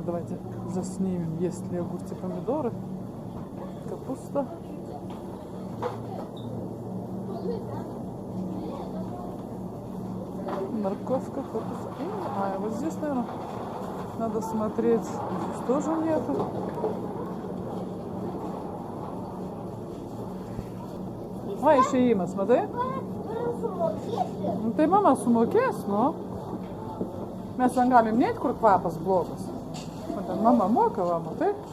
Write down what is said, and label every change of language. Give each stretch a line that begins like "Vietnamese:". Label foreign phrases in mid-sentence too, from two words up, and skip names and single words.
Russian: Давайте заснимем, есть ли огурцы, помидоры. Капуста. Морковка, капуста. Вот здесь, наверное, надо смотреть. Здесь тоже нету.
Lithuanian: Va, išėjimas, matai? Nu, tai mama sumokės, nu. Mes ten galim neit, kur kvapas blogas. O ten mama moka, va, matai?